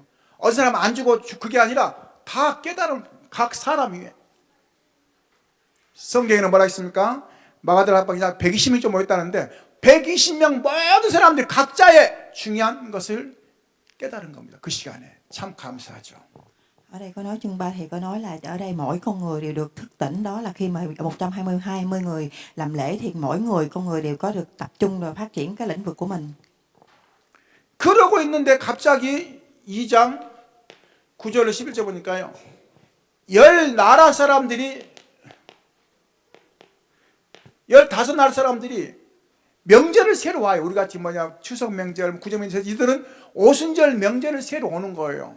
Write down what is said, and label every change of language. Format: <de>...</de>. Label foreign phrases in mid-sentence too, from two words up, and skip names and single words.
<ko>어떤 사람 안 주고 그게 아니라 다 깨달음, 각 사람 위에. 성경에는 뭐라 했습니까? 마가들 합방이 120명 좀 모였다는데 120명 모든 사람들이 각자의 중요한 것을 깨달은 겁니다. 그 시간에. 참 감사하죠.</ko> <vi>Ở đây có nói chương 3 thì có nói là ở đây mỗi con người đều được thức tỉnh, đó là khi mà 120 người làm lễ thì mỗi con người đều có được tập trung và phát triển cái lĩnh vực của mình.</vi> <ko>그러고 있는데 갑자기 2장 9절로 11절 보니까요. 10나라 사람들이 15나라 사람들이 명절을 새로 와요. 우리 같이 추석 명절, 구정 명절, 이들은 오순절 명절을 새로 오는 거예요.</ko>